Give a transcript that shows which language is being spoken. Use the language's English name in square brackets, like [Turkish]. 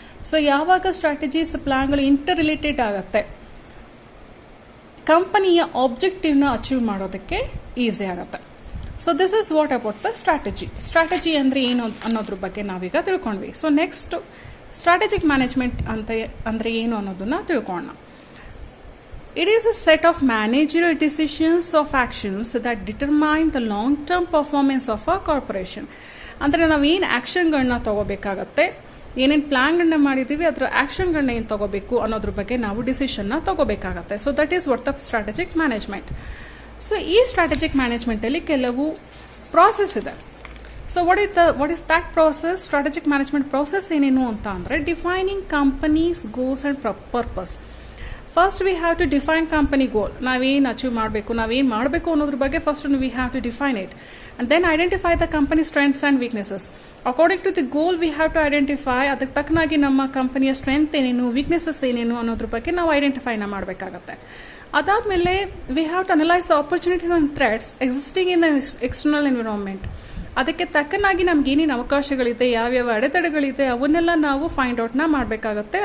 [Kannada] So ಯಾವಾಗ strategies ಪ್ಲಾನ್ಗಳು inter related ಆಗುತ್ತೆ, ಕಂಪನಿಯ ಆಬ್ಜೆಕ್ಟಿವ್ನ ಅಚೀವ್ ಮಾಡೋದಕ್ಕೆ ಈಸಿ ಆಗುತ್ತೆ. [English] So this is what about the strategy. [Kannada] Strategy ಅಂದರೆ ಏನು ಅನ್ನೋದ್ರ ಬಗ್ಗೆ ನಾವೀಗ ತಿಳ್ಕೊಂಡ್ವಿ. ಸೊ ನೆಕ್ಸ್ಟ್ ಸ್ಟ್ರಾಟಜಿಕ್ ಮ್ಯಾನೇಜ್ಮೆಂಟ್ ಅಂದರೆ ಏನು ಅನ್ನೋದನ್ನ ತಿಳ್ಕೊಳ್ಳೋಣ. [English] It is a set of managerial decisions of actions that determine the long-term performance of a corporation. [Kannada] ಅಂದರೆ ನಾವೇನು ಆ್ಯಕ್ಷನ್ಗಳನ್ನ ತಗೋಬೇಕಾಗತ್ತೆ, ಏನೇನು ಪ್ಲಾನ್ಗಳನ್ನ ಮಾಡಿದ್ದೀವಿ ಅದರ ಆ್ಯಕ್ಷನ್ಗಳನ್ನ ಏನು ತಗೋಬೇಕು ಅನ್ನೋದ್ರ ಬಗ್ಗೆ ನಾವು ಡಿಸಿಷನ್ನ ತಗೋಬೇಕಾಗತ್ತೆ. [English] So that is what the strategic management. [Kannada] So ಈ ಸ್ಟ್ರಾಟಜಿಕ್ ಮ್ಯಾನೇಜ್ಮೆಂಟಲ್ಲಿ ಕೆಲವು ಪ್ರಾಸೆಸ್ ಇದೆ. [English] So what is that process? Strategic management process [Kannada] ಏನೇನು ಅಂತ ಅಂದರೆ, [English] Defining companies goals and purpose. First we have to define company goal. [Kannada] ನಾವೇನು ಅಚೀವ್ ಮಾಡಬೇಕು, ನಾವೇನು ಮಾಡಬೇಕು ಅನ್ನೋದ್ರ ಬಗ್ಗೆ [English] First we have to define it. and then identify the company strengths and weaknesses. According to the goal, we have to identify [Kannada] ಅದಕ್ಕೆ ತಕ್ಕನಾಗಿ ನಮ್ಮ ಕಂಪನಿಯ strength ಏನೇನು, ವೀಕ್ನೆಸಸ್ ಏನೇನು ಅನ್ನೋದ್ರ ಬಗ್ಗೆ ನಾವು ಐಡೆಂಟಿಫೈನ ಮಾಡಬೇಕಾಗತ್ತೆ. ಅದಾದಮೇಲೆ [English] We have to analyse the opportunities and threats existing in the external environment. [Kannada] ಅದಕ್ಕೆ ತಕ್ಕನಾಗಿ ನಮ್ಗೆ ಏನೇನು ಅವಕಾಶಗಳಿದೆ, ಯಾವ್ಯಾವ ಅಡೆತಡೆಗಳಿದೆ, ಅವನ್ನೆಲ್ಲ ನಾವು ಫೈಂಡ್ ಔಟ್ನ ಮಾಡಬೇಕಾಗತ್ತೆ.